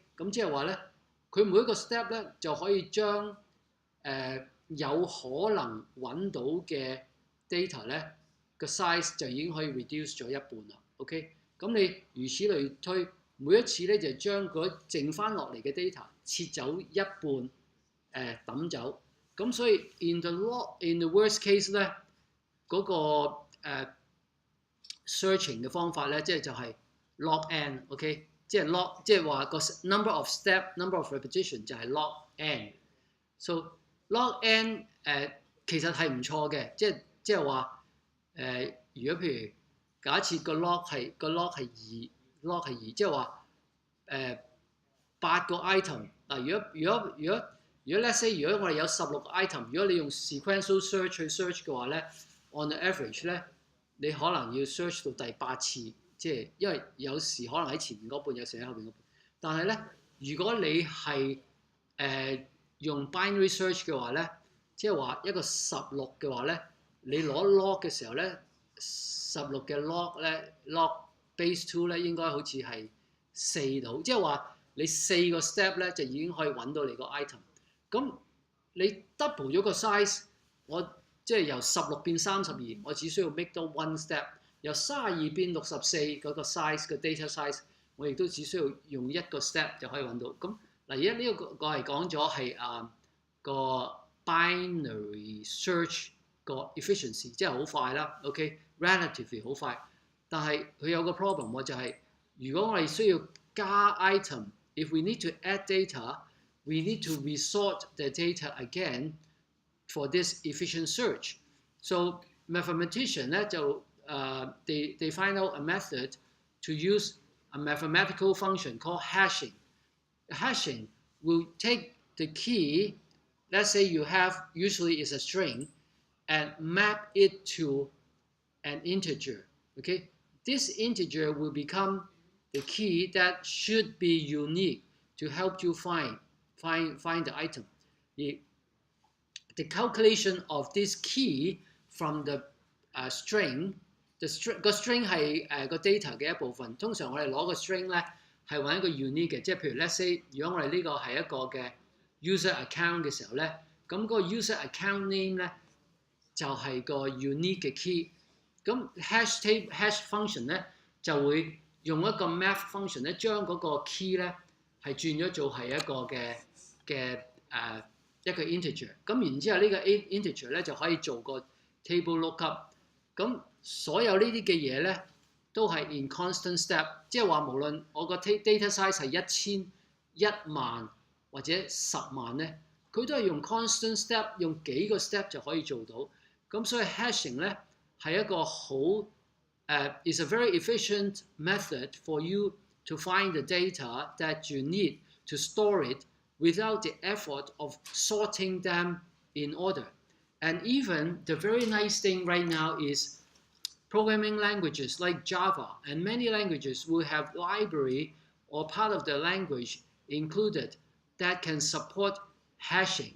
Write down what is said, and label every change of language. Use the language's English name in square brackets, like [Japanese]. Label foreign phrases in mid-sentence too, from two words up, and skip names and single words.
[Cantonese] 咁即係話咧，佢每一個 step 咧就可以將有可能揾到嘅 data 咧個 size 就已經可以 reduce 咗一半啦 ，OK？咁你如此類推，每一次咧就將嗰剩翻落嚟嘅 data 切走一半，抌走。咁所以 [English] in the worst case [Cantonese] 咧，嗰個searching 嘅方法咧，即係就係 [English] log n， [Cantonese] OK？即係 log， 即係話個 [English] number of step、number of repetition [Cantonese] 就係 [English] log n。 So log n [Cantonese] 其實係唔錯嘅，即係話如果譬如假設個 log 係2，即係話8個 item 嗱。如果 [English] let's say [Cantonese] 如果我哋有16個 item， 如果你用 [English] sequential search [Cantonese] 去 search 嘅話咧 ， [English] on the average [Cantonese] 咧，你可能要 search 到第8次，即係因為有時可能喺前面嗰半，有時喺後邊嗰半。但係咧，如果你係用 [English] binary search [Cantonese] 嘅話咧，即係話一個16嘅話咧，你攞 log 嘅時候咧。16嘅 log 咧 ， [English] log base 2 [Cantonese] 咧應該好似係4度，即係話你4個 step 咧就已經可以揾到你個 item。咁你 double 咗個 size， 我即係由16變32，我只需要 make 多 [English] one step。 [Cantonese] 由32變64嗰個 size 個 [English] data size， [Cantonese] 我亦都只需要用一個 step 就可以揾到。咁嗱，而家呢個我係講咗係個 [English] binary search [Cantonese] 個 efficiency， 即係好快啦 ，OK？Relatively 好快，但係佢有個 problem 喎，就係如果我哋需要加 item， [English] if we need to add data，we need to resort the data again for this efficient search. So mathematician [Cantonese] 咧就 [English] they find out a method to use a mathematical function called hashing. Hashing will take the key, let's say you have usually is a string, and map it to an integer. Okay, this integer will become the key that should be unique to help you find the item. The calculation of this key from the string， [Cantonese] 個 string 係個 data 嘅一部分。通常我哋攞個 string 咧係揾一個 unique 嘅，即係譬如 [English] let's say [Cantonese] 如果我哋呢個係一個嘅 [English] user account [Cantonese] 嘅時候咧，咁嗰個 [English] user account name [Cantonese] 咧就係個 unique 嘅 key。咁 [English] hash function [Cantonese] 咧就會用一個 [English] math function [Cantonese] 咧將嗰個 key 咧係轉咗做係一個嘅一個 integer。咁然之後呢個 integer 咧就可以做個 [English] table lookup。 [Cantonese] 咁所有呢啲嘅嘢咧都係 [English] in constant step， [Cantonese] 即係話無論我個 [English] data size [Cantonese] 係1000、10000或者10萬咧，佢都係用 [English] constant step， [Cantonese] 用幾個 step 就可以做到。咁所以 [English] hashing [Cantonese] 咧係一個好 [English] is a very efficient method for you to find the data that you need to store it without the effort of sorting them in order. And even the very nice thing right now is programming languages like Java and many languages will have library or part of the language included that can support hashing.